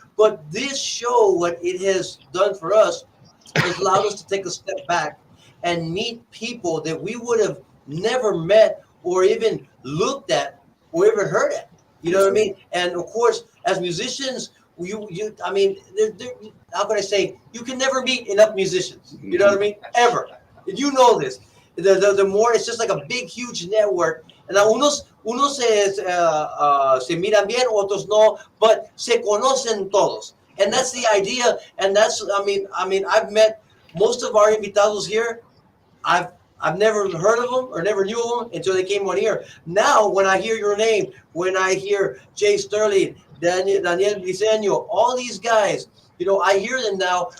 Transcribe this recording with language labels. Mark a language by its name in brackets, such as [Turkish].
[English] But this show, what it has done for us, has allowed us to take a step back and meet people that we would have never met or even looked at or even heard at. You know what I mean? And of course, as musicians, I mean, how can I say? You can never meet enough musicians. You know what I mean? Ever. You know this. The more, it's just like a big, huge network. And [Spanish] unos se miran bien, otros no, [English] but [Spanish] se conocen todos. [English] And that's the idea. And that's, I mean, I've met most of our invitados here. I've never heard of them or never knew of them until they came on here. Now, when I hear your name, when I hear Jay Sterling, Daniel Briseño, all these guys, you know, I hear them now.